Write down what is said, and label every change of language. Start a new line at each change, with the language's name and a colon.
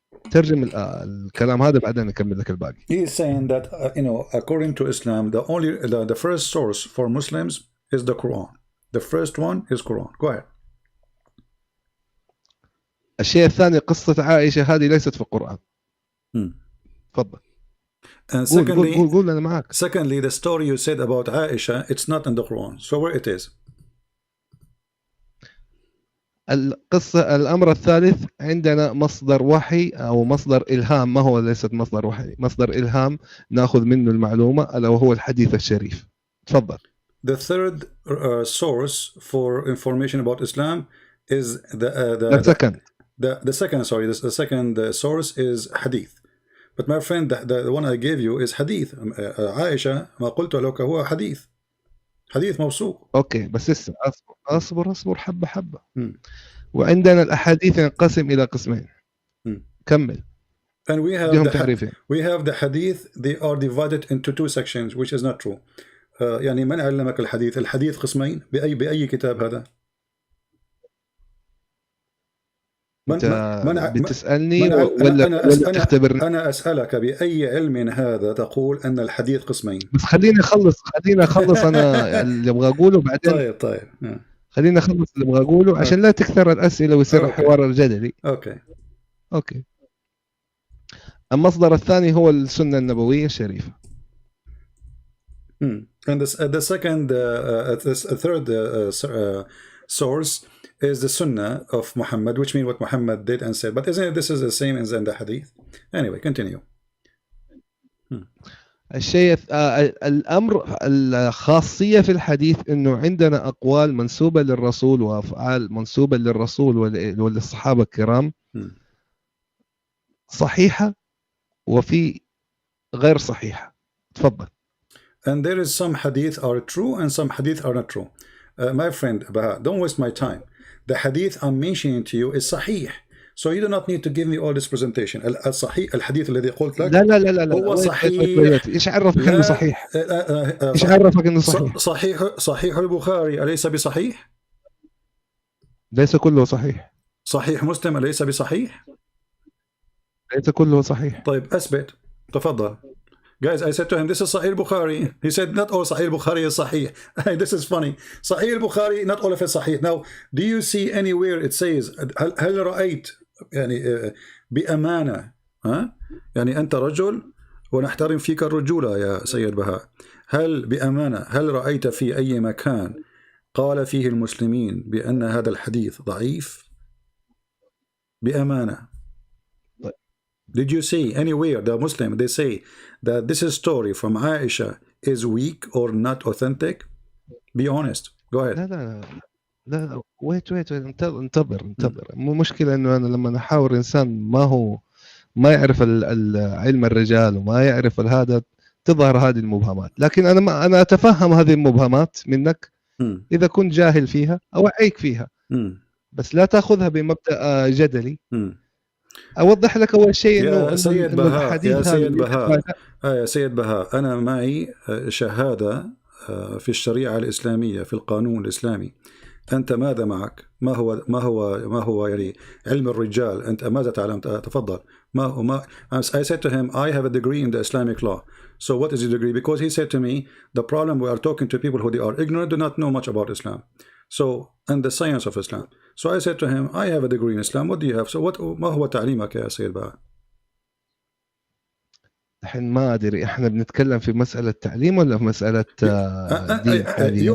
Arabic: ترجم الكلام هذا بعدين نكمل لك الباقي.
English: He is saying that according to Islam, the first source for Muslims is the Quran. The first one is Quran. Go ahead.
Arabic: الشيء الثاني قصة عائشة هذه ليست في القرآن. تفضل.
English: And secondly,
Arabic: قول أنا معك.
English: Secondly, the story you said about Aisha, it's not in the Quran. So where it is?
Arabic: الأمر الثالث عندنا مصدر وحي أو مصدر إلهام، ما هو ليست مصدر وحي، مصدر إلهام نأخذ منه المعلومة ألا وهو الحديث الشريف. تفضل.
English: The third source for information about Islam is the second source is hadith. But my friend, the one I gave you is hadith.
Arabic: عائشة ما قلت لك هو حديث موثوق. اوكي بس اسمع، اصبر حبه. وعندنا الاحاديث ينقسم الى قسمين. كمل.
English: And we have the hadith, they are divided into two sections, which is not true.
Arabic: يعني من علمك الحديث قسمين بأي كتاب هذا؟ بتسألني ولا تختبرني؟ أنا أسألك بأي علم هذا تقول أن الحديث قسمين؟ بس خليني أخلص أنا اللي أبغى أقوله بعدين. طيب. خليني أخلص اللي أبغى أقوله عشان لا تكثر الأسئلة ويصير الحوار الجدلي. أوكي. المصدر الثاني هو السنة النبوية الشريفة.
English: And the third source is the Sunnah of Muhammad, which means what Muhammad did and said. But isn't this is the same as in the Hadith? Anyway, continue.
Arabic: الشيء الأمر الخاصية في الحديث إنه عندنا أقوال منسوبة للرسول وأفعال منسوبة للرسول وللصحابة الكرام صحيحة وفي غير صحيحة. تفضل.
English: And there is some hadith are true and some hadith are not true. My friend, don't waste my time. The hadith I'm mentioning to you is sahih. So you do not need to give me all this presentation.
Arabic: الصحيح الحديث الذي قلت لك لا هو صحيح. ايش عرفك انه صحيح؟ ايش عرفك انه صحيح؟ صحيح البخاري أليس بصحيح؟ ليس كله صحيح. صحيح مسلم أليس بصحيح؟ ليس كله صحيح. طيب أثبت. تفضل.
English: Guys, I said to him, this is Sahih Bukhari. He said, not all Sahih Bukhari is Sahih. This is funny. Sahih Bukhari, not all of it Sahih. Now, do you see anywhere it says,
Arabic: هل رأيت يعني بأمانة يعني أنت رجل ونحترم فيك الرجولة يا سيد بهاء، هل بأمانة هل رأيت في أي مكان قال فيه المسلمين بأن هذا الحديث ضعيف؟ بأمانة.
English: Did you see anywhere the Muslim they say that this story from Aisha is weak or not authentic? Be honest. Go ahead.
Arabic: لا
English: wait
Arabic: انتظر. مو مشكلة إنه أنا لما أحاور إنسان ما يعرف علم الرجال وما يعرف هذا تظهر هذه المبهمات، لكن أنا أتفهم هذه المبهمات منك إذا كنت جاهل فيها أوعيك فيها، بس لا تأخذها بمبدأ جدلي. أوضح لك أول شيء إنه يا سيد بهاء أنا معي شهادة في الشريعة الإسلامية في القانون الإسلامي، أنت ماذا معك؟ ما هو يعني علم الرجال؟ أنت ماذا تعلم؟ تفضل.
English: I said to him, I have a degree in the Islamic law. So what is your degree? Because he said to me, the problem we are talking to people who they are ignorant, do not know much about Islam. So, and the science of Islam. So I said to him, I have a degree in Islam. What do you have?
Arabic: So ما هو تعليمك يا سيد بقى؟ الحين ما أدري إحنا بنتكلم في مسألة تعليم ولا في مسألة دين حاليا.